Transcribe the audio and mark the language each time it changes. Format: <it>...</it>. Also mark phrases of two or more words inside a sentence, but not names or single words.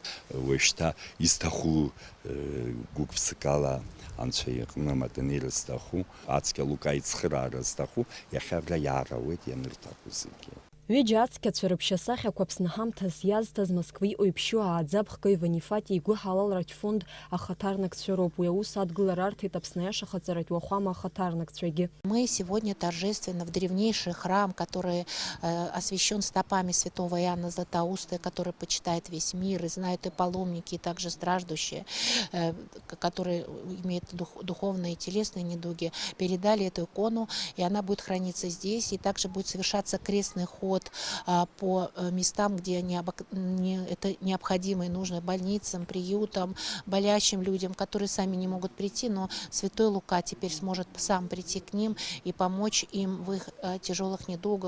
<ab>Уажәшьҭа изҭаху гәык-ԥсыкала анцәа иҟны матанеира зҭаху, ацқьа Лука ицхыраара зҭаху, иахьа абра иаарауеит ианырҭаху зегьы. Ҩыџьа ацқьацәа рыԥшьасахьақәа Аԥсны ҳамҭас иазҭаз Москва иҟоу иԥшьо ааӡабхгаҩ Ванифатиа игәы ҳалалратә фонд ахаҭарнакцәа роуп. Уи аус адгылара арҭеит Аԥсны аиашахаҵаратә уахәама ахаҭарнакцәагьы.</ab> <ru>Мы сегодня торжественно в древнейший храм, который освящен стопами святого Иоанна Златоуста, который почитает весь мир, и знают и паломники, и также страждущие, которые имеют духовные и телесные недуги, передали эту икону, и она будет храниться здесь, и также будет совершаться крестный ход по местам, где это необходимо и нужно, больницам, приютам, болящим людям, которые сами не могут прийти, но святой Лука теперь сможет сам прийти к ним и помочь им в их тяжелых недугах.</ru>